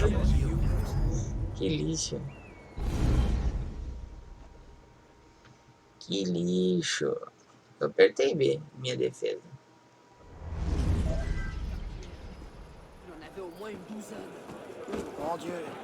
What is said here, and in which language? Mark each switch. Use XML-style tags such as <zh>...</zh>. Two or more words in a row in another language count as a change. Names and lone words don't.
<pt>Que lixo. Que lixo. Eu apertei B, minha defesa.</pt> <fr>On avait au moins une douzaine. Mon Dieu.</fr>